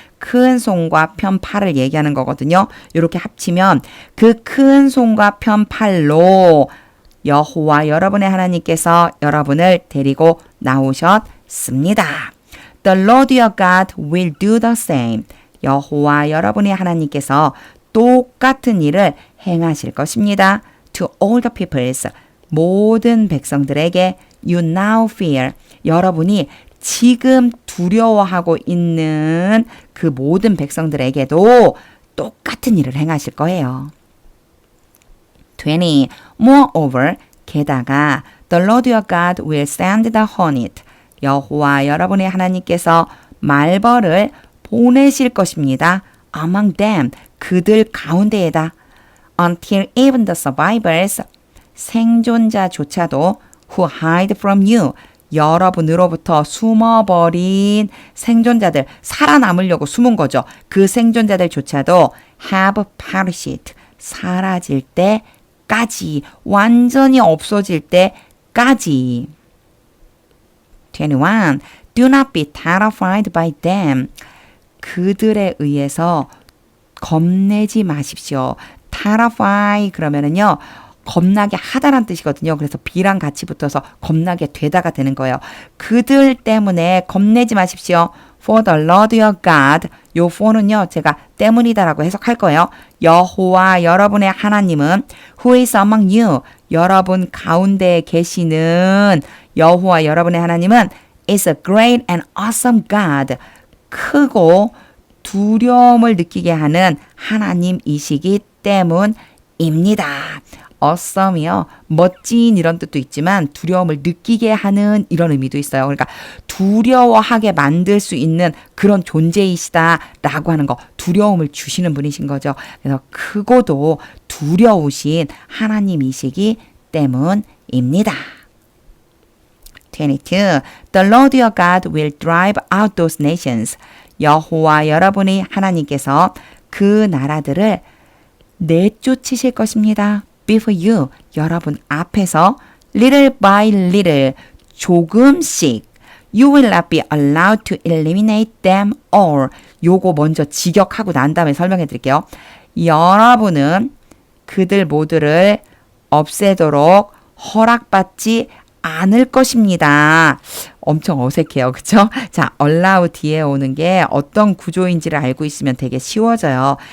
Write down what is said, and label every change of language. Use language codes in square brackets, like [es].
[ko] 큰 손과 편 팔을 얘기하는 거거든요. 이렇게 합치면 그 큰 손과 편 팔로 여호와 여러분의 하나님께서 여러분을 데리고 나오셨습니다. [en] The Lord your God will do the same. [ko] 여호와 여러분의 하나님께서 똑같은 일을 행하실 것입니다. [en] To all the peoples. [ko] 모든 백성들에게 [en] you now fear. [ko] 여러분이 지금 두려워하고 있는 그 모든 백성들에게도 똑같은 일을 행하실 거예요. [en] 20. Moreover, [ko] 게다가 [en] the Lord your God will send the hornet. [ko] 여호와 여러분의 하나님께서 말벌을 보내실 것입니다. [en] Among them, [ko] 그들 가운데에다. [en] Until even the survivors, [ko] 생존자조차도 [en] who hide from you, [ko] 여러분으로부터 숨어버린 생존자들, 살아남으려고 숨은 거죠. 그 생존자들조차도 [en] have perished, [ko] 사라질 때까지, 완전히 없어질 때까지. 21. [en] Do not be terrified by them. [ko] 그들에 의해서 겁내지 마십시오. terrify 그러면은요. 겁나게 하다란 뜻이거든요. 그래서 be랑 같이 붙어서 겁나게 되다가 되는 거예요. 그들 때문에 겁내지 마십시오. [en] For the Lord your God. [ko] 요 for는요. 제가 때문이다라고 해석할 거예요. 여호와 여러분의 하나님은 [en] who is among you. [ko] 여러분 가운데 계시는 여호와 여러분의 하나님은 [en] is a great and awesome God. [ko] 크고 두려움을 느끼게 하는 하나님이시기 때문입니다. awesome이요. 멋진 이런 뜻도 있지만 두려움을 느끼게 하는 이런 의미도 있어요. 그러니까 두려워하게 만들 수 있는 그런 존재이시다라고 하는 거. 두려움을 주시는 분이신 거죠. 그래서 크고도 두려우신 하나님이시기 때문입니다. 22. [en] The Lord your God will drive out those nations. [ko] 여호와 여러분의 하나님께서 그 나라들을 내쫓으실 것입니다. [en] Before you, [ko] 여러분 앞에서 [en] little by little, [ko] 조금씩 [en] You will not be allowed to eliminate them all. [ko] 요거 먼저 직역하고 난 다음에 설명해 드릴게요. 여러분은 그들 모두를 없애도록 허락받지 않을 것입니다. 엄청 어색해요. 그쵸? 자, allow 뒤에 오는 게 어떤 구조인지를 알고 있으면 되게 쉬워져요.